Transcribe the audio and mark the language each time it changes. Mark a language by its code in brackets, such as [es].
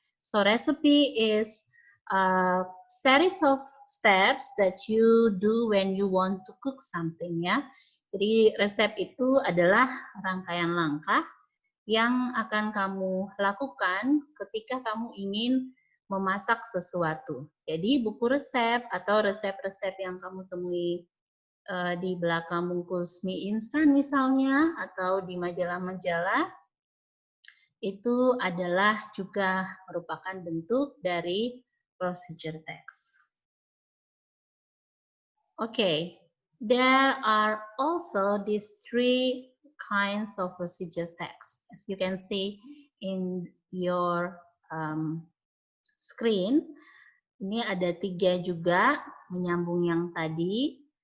[en] So recipe is a series of steps that you do when you want to cook something, ya. [id] Jadi resep itu adalah rangkaian langkah yang akan kamu lakukan ketika kamu ingin memasak sesuatu. Jadi buku resep atau resep-resep yang kamu temui di belakang bungkus mie instan misalnya atau di majalah-majalah itu adalah juga merupakan bentuk dari procedure text. [en] Okay, there are also these three kinds of procedure text. As you can see in your screen, [id] ini ada 3 juga menyambung yang tadi.